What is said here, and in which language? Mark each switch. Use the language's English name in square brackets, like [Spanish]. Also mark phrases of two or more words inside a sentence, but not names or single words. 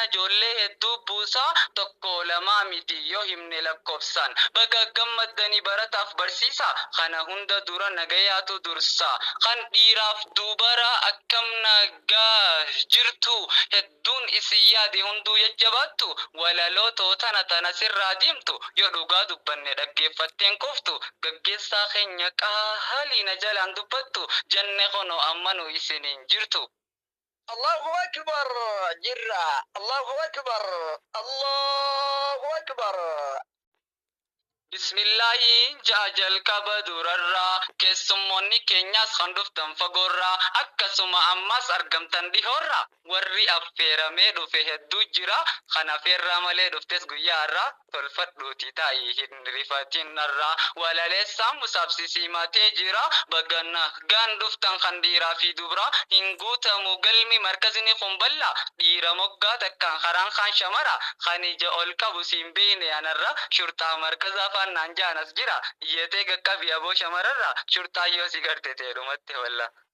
[Oromo] ijoollee hedduu buusaa tokko lamaa miti yoo himne lakkoofsan baga gammaddanii barataaf barsiisa kana hunda dura nagayaatu dursa kan dhiiraaf dubara akkam nagaa jirtu hedduun isin yaade hunduu jajjabaattu walaloo tana sirraa diimtu yoo dhugaa dubbanne dhaggeeffatteen koftu gaggeessaa keenya qaaliina jalaan dubbattu janne kono ammanu isiniin jirtu. [Arabic] الله أكبر. Jirra. الله أكبر. الله أكبر. [Oromo] Bismillahi jaajal kaba durarraa keessummoonni keenyaas kan dhuftan fagoorraa akkasuma ammas argamtan dhihoorraa warri affeeramee dhufe hedduu jira kan affeerraa malee dhuftes guyyaa irraa tolfadhuuti taa'ii hin rifatinarraa walaleessaan musaabsisii matee jira baganna gaan dhuftan kan dhiiraa fi dubraa hin guutamu galmi markazni kun balla dhiira moggaa takkaan karaan kan shamara kan ija ol qabu siin beeyne anarra shurtaa markazaa naan jaanas jira iyyatee gaqqabi aboo shamararra shurtaayyoo si garte teedhumatti walla.